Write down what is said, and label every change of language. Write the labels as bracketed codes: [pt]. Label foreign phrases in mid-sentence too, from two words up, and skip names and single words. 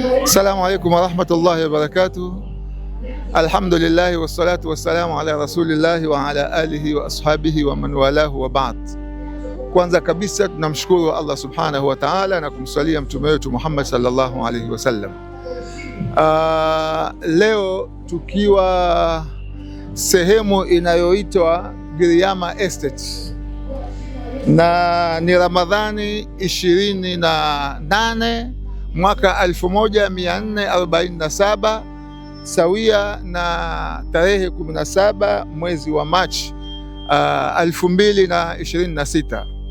[ar] السلام عليكم ورحمة الله وبركاته الحمد لله والصلاة والسلام على رسول الله وعلى آله وأصحابه ومن والاه وبعد. [sw] Kwanza kabisa tunamshukuru Allah [ar] سبحانه وتعالى [sw] na kumsalia mtume wetu Muhammad [ar] صلى الله عليه وسلم. [sw] Leo tukiwa sehemu inayoitwa Giriama Estate na ni Ramadhani 28 mwaka 1447 sawia na tarehe 17 mwezi wa Machi 2026.